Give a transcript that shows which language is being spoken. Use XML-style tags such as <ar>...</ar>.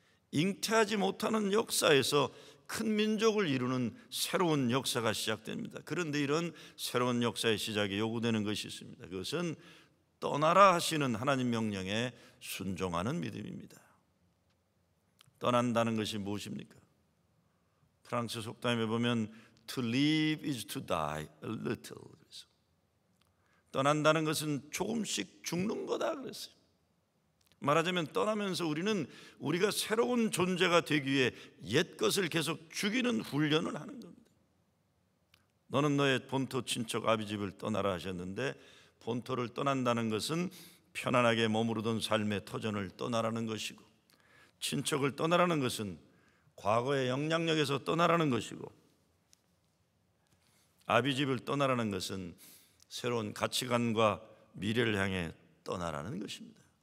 <ko>잉태하지 못하는 역사에서 큰 민족을 이루는 새로운 역사가 시작됩니다. 그런데 이런 새로운 역사의 시작에 요구되는 것이 있습니다. 그것은 떠나라 하시는 하나님 명령에 순종하는 믿음입니다. 떠난다는 것이 무엇입니까? 프랑스 속담에 보면</ko> <en>To live is to die a little.</en> <ko>그래서 떠난다는 것은 조금씩 죽는 거다 그랬어요. 말하자면 떠나면서 우리는 우리가 새로운 존재가 되기 위해 옛 것을 계속 죽이는 훈련을 하는 겁니다. 너는 너의 본토 친척 아비 집을 떠나라 하셨는데, 본토를 떠난다는 것은 편안하게 머무르던 삶의 터전을 떠나라는 것이고, 친척을 떠나라는 것은 과거의 영향력에서 떠나라는 것이고, 아비 집을 떠나라는 것은 새로운 가치관과 미래를 향해 떠나라는 것입니다.</ko>